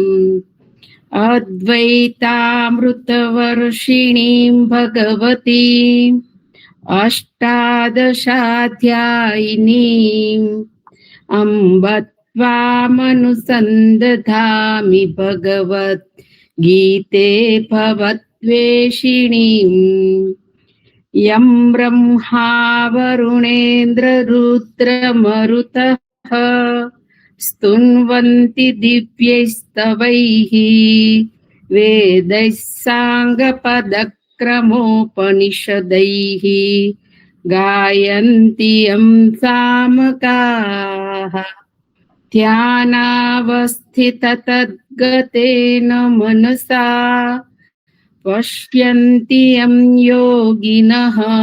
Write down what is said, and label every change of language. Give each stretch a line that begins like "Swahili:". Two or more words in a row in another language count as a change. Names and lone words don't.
Sanskrit: અદ્વૈતામૃતવર્ષિણીં ભગવતી અષ્ટાદશાધ્યાયિનીં અંબ ત્વામનુસંદધામિ ભગવત ગીતે ભવદ્વેષિણીં યં બ્રહ્મા વરુણેન્દ્ર રુદ્રમરુતઃ स्तुन्वन्ति दिव्यैस्तवैः वेदैः साङ्गपदक्रमोपनिषदैः गायन्ति यं सामकाः ध्यानावस्थिततद्गतेन मनसा पश्यन्ति यं योगिनः